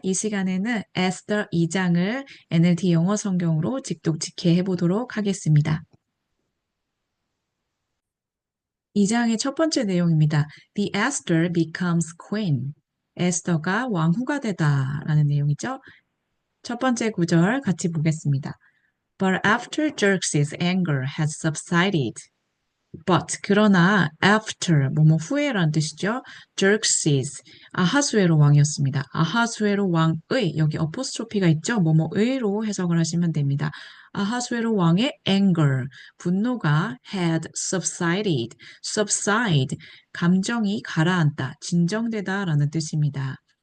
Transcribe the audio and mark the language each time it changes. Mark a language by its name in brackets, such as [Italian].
[Korean] 이 시간에는 에스더 2장을 NLT 영어 성경으로 직독직해 해보도록 하겠습니다. 2장의 첫 번째 내용입니다. [English] The Esther becomes queen. [Korean] 에스더가 왕후가 되다라는 내용이죠. 첫 번째 구절 같이 보겠습니다. [English] But after Xerxes' anger had subsided, but [Korean] 그러나 [English] after [Korean] 뭐뭐 후에란 뜻이죠. Xerxes 아하수에로 왕이었습니다. 아하수에로 왕의 여기 어포스트로피가 있죠. 뭐뭐의로 해석을 하시면 됩니다. 아하수에로 왕의 anger 분노가 [English] had subsided subside [Korean] 감정이 가라앉다 진정되다라는 뜻입니다.